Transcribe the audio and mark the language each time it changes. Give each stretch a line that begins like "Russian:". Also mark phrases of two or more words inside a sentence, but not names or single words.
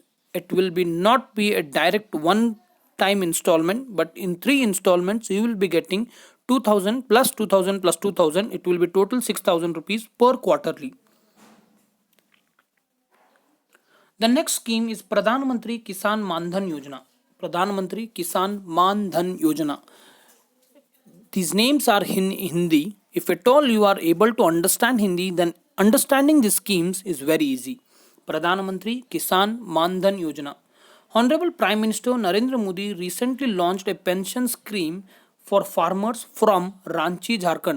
English: It will be not be a direct one time installment, but in 3 installments you will be getting 2,000 plus 2,000 plus 2,000. It will be total 6,000 rupees per quarterly. The next scheme is Pradhan Mantri Kisan Man Dhan Yojana. Pradhan Mantri Kisan Man Dhan Yojana. These names are in Hindi. If at all you are able to understand Hindi, then understanding these schemes is very easy. Pradhan Mantri Kisan Man Dhan Yojana. Honorable Prime Minister Narendra Modi recently launched a pension scheme for farmers from Ranchi, Jharkhand.